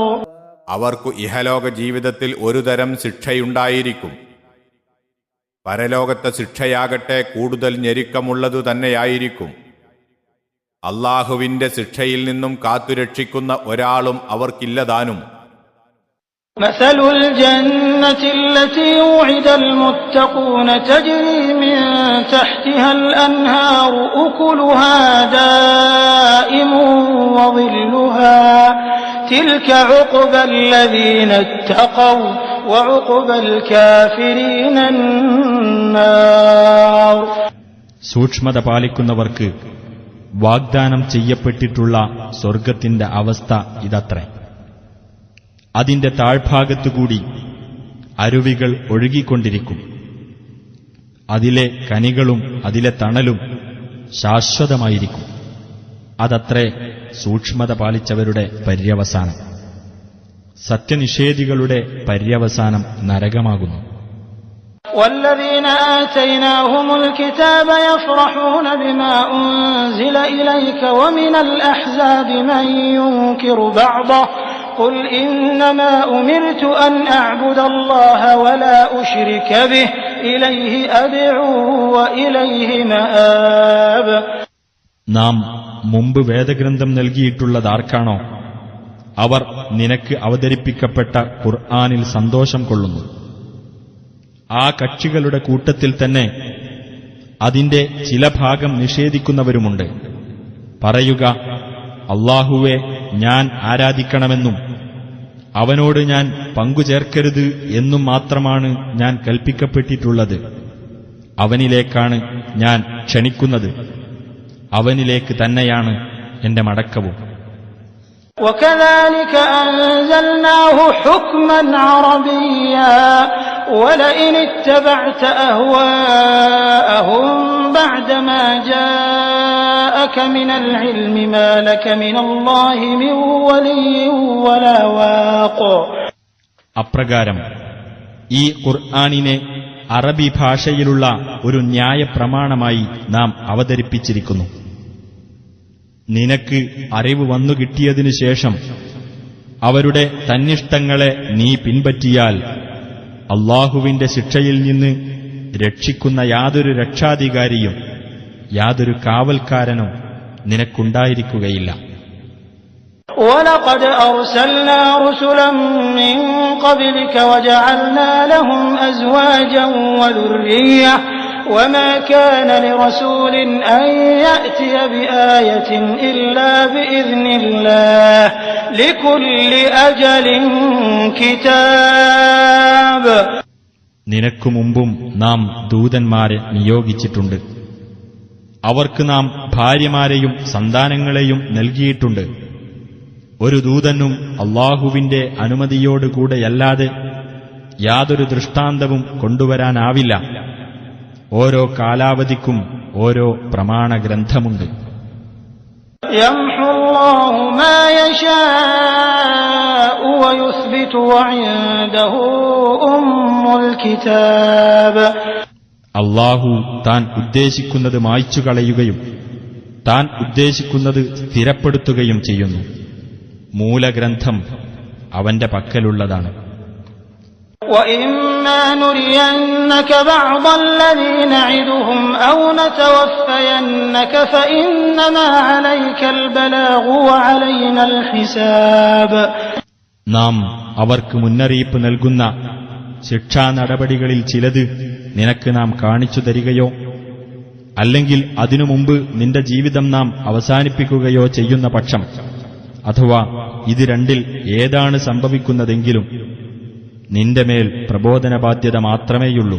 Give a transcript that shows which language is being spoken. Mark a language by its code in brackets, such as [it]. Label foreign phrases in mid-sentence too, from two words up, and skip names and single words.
[ml] അവർക്കു ഇഹലോക ജീവിതത്തിൽ ഒരു തരം ശിക്ഷയുണ്ടായിരിക്കും. പരലോകത്തെ ശിക്ഷയാകട്ടെ കൂടുതൽ ഞെരുക്കമുള്ളതു തന്നെയായിരിക്കും. അല്ലാഹുവിന്റെ ശിക്ഷയിൽ നിന്നും കാത്തുരക്ഷിക്കുന്ന ഒരാളും അവർക്കില്ലതാനും. [ar] مثل الجنة التي وعد المتقون تجري من تحتها الأنهار أكلها دائم وظلها تلك عقبى الذين اتقوا وعقبى الكافرين النار. [ml] സൂക്ഷ്മത പാലിക്കുന്നവർക്ക് വാഗ്ദാനം ചെയ്യപ്പെട്ടിട്ടുള്ള സ്വർഗത്തിന്റെ അവസ്ഥ ഇതത്രേ. അതിന്റെ താഴ്ഭാഗത്തുകൂടി അരുവികൾ ഒഴുകിക്കൊണ്ടിരിക്കും. അതിലെ കനികളും അതിലെ തണലും ശാശ്വതമായിരിക്കും. അതത്രേ സൂക്ഷ്മത പാലിച്ചവരുടെ പര്യവസാനം. സത്യനിഷേധികളുടെ പര്യവസാനം നരകമാകുന്നു. [ar] والذين آتيناهم الكتاب يفرحون بما أنزل إليك ومن الأحزاب من ينكر بعضه قل إنما أمرت أن أعبد الله ولا أشرك به إليه أدعو وإليه مآب. [ml] നാം മുമ്പ് വേദഗ്രന്ഥം നൽകിയിട്ടുള്ളതാർക്കാണോ അവർ നിനക്ക് അവതരിപ്പിക്കപ്പെട്ട ഖുർആനിൽ സന്തോഷം കൊള്ളുന്നു. ആ കക്ഷികളുടെ കൂട്ടത്തിൽ തന്നെ അതിന്റെ ചില ഭാഗം നിഷേധിക്കുന്നവരുമുണ്ട്. പറയുക, അല്ലാഹുവെ ഞാൻ ആരാധിക്കണമെന്നും അവനോട് ഞാൻ പങ്കുചേർക്കരുത് എന്നും മാത്രമാണ് ഞാൻ കൽപ്പിക്കപ്പെട്ടിട്ടുള്ളത്. അവനിലേക്കാണ് ഞാൻ ക്ഷണിക്കുന്നത്. അവനിലേക്ക് തന്നെയാണ് എന്റെ മടക്കവും. [ar] وكذلك أنزلناه حكما عربيا ولئن اتبعت أهواءهم بعدما جاءك من العلم ما لك من الله من ولي ولا واق. [ml] അപ്രകാരം ഈ ഖുർആനിനെ അറബി ഭാഷയിലുള്ള ഒരു ന്യായപ്രമാണമായി നാം അവതരിപ്പിച്ചിരിക്കുന്നു. നിനക്ക് അറിവ് വന്നുകിട്ടിയതിനു ശേഷം അവരുടെ തന്നിഷ്ടങ്ങളെ നീ പിൻപറ്റിയാൽ അല്ലാഹുവിന്റെ ശിക്ഷയിൽ നിന്ന് രക്ഷിക്കുന്ന യാതൊരു രക്ഷാധികാരിയും യാതൊരു കാവൽക്കാരനും നിനക്കുണ്ടായിരിക്കുകയില്ല. [ar] ولقد أرسلنا رسلا من قبلك وجعلنا لهم أزواجا وذرية وما كان لرسول أن يأتي بآية إلا بإذن الله لكل أجل كتاب. [ml] നിനക്കു മുമ്പും നാം ദൂതന്മാരെ നിയോഗിച്ചിട്ടുണ്ട്. അവർക്ക് നാം ഭാര്യമാരെയും സന്താനങ്ങളെയും നൽകിയിട്ടുണ്ട്. ഒരു ദൂതനും അല്ലാഹുവിന്റെ അനുമതിയോടുകൂടെയല്ലാതെ യാതൊരു ദൃഷ്ടാന്തവും കൊണ്ടുവരാനാവില്ല. ഓരോ കാലാവധിക്കും ഓരോ പ്രമാണഗ്രന്ഥമുണ്ട്. [ar] يمحو الله ما يشاء ويثبت وعنده أم الكتاب. [ml] അല്ലാഹു താൻ ഉദ്ദേശിക്കുന്നത് മായ്ച്ചു കളയുകയും താൻ ഉദ്ദേശിക്കുന്നത് സ്ഥിരപ്പെടുത്തുകയും ചെയ്യുന്നു. മൂലഗ്രന്ഥം അവന്റെ പക്കലുള്ളതാണ്. [ar] وَإِمَّا نُرِيَنَّكَ بَعْضَ الَّذِي نَعِدُهُمْ أَوْ نَتَوَفَّيَنَّكَ فَإِنَّمَا عَلَيْكَ الْبَلَاغُ وَعَلَيْنَا الْحِسَابُ. [ml] നാം അവർക്ക് മുന്നറിയിപ്പ് നൽകുന്ന ശിക്ഷാ നടപടികളിൽ ചിലത് നിനക്ക് നാം കാണിച്ചു തരികയോ അല്ലെങ്കിൽ അതിനു മുമ്പ് നിന്റെ ജീവിതം നാം അവസാനിപ്പിക്കുകയോ ചെയ്യുന്ന പക്ഷം, അഥവാ ഇത് രണ്ടിൽ ഏതാണ് സംഭവിക്കുന്നതെങ്കിലും നിന്റെ മേൽ പ്രബോധന ബാധ്യത മാത്രമേയുള്ളൂ.